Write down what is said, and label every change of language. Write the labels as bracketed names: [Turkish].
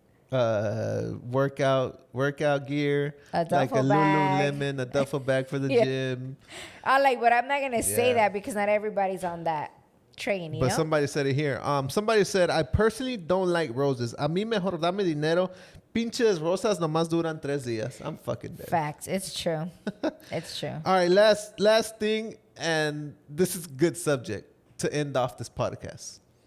[English] Workout gear, like a bag. Lululemon, a duffel bag for the gym. I like, but I'm not gonna say that because not everybody's on that train. You know? Somebody said it here. Somebody said, I personally don't like roses. [Spanish] A mí mejor dame dinero. Pinches rosas nomás duran 3 días. [English] I'm fucking dead. Facts. It's true. It's true. All right, last thing, and this is a good subject to end off this podcast.